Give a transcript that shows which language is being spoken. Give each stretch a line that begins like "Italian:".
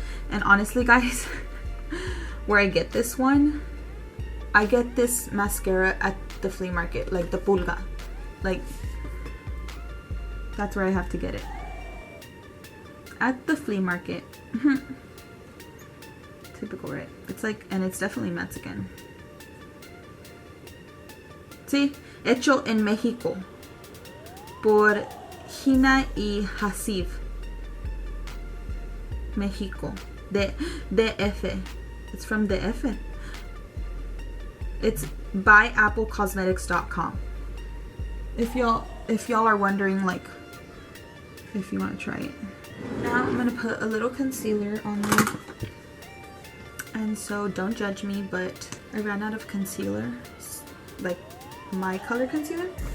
English: And honestly guys, where I get this one, I get this mascara at the flea market, like the pulga. Like that's where I have to get it, at the flea market. Typical, right? It's like, and it's definitely Mexican.
Spanish: Sí, hecho en México por Gina y Hasif, México, de BFF.
English: It's from BFF. It's by applecosmetics.com. If y'all are wondering, like, if you want to try it. Now I'm gonna put a little concealer on there. And so don't judge me, but I ran out of concealer, like my color concealer.